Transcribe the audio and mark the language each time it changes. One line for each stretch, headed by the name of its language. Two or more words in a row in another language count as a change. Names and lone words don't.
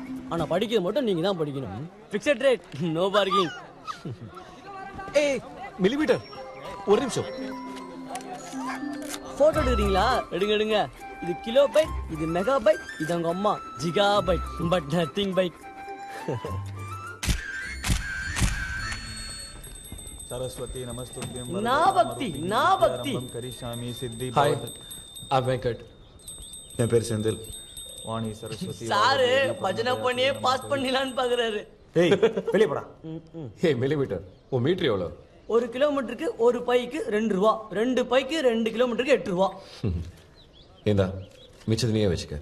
Tamil: ஆனா படிக்கிறது மட்டும் நீங்க தான் படிக்கணும்.
English: Fixed rate, no parking.
Tamil: ஏய் மில்லிமீட்டர், ஒரு நிமிஷம். போட்டோ எடுக்கிறீங்களா? எடுங்க எடுங்க. இது
English: kilo byte,
Tamil: இது
English: mega byte,
Tamil: இது அவங்க அம்மா
English: giga byte, but nothing byte.
Sanskrit: सरस्वती नमस्तुभ्यं ना भक्ति करिष्यामि सिद्धि
English: हाय, I'm வெங்கட்.
Tamil: என் பேர் செந்தில். வாணி சரஸ்வதி சாரு பஜனை பண்ணியே பாஸ் பண்ணிடலான்னு பாக்குறாரு. ஏய் வெளிய போடா. ஏய் மில்லிமீட்டர், உன் மீட்டர் எவ்வளோ? 1 கிலோமீட்டருக்கு 1 பைக்கு 2 ரூபா, 2 பைக்கு 2 கிலோமீட்டருக்கு 8 ரூபா. ஏண்டா மிச்சத்தை நீயே வச்சுக்க.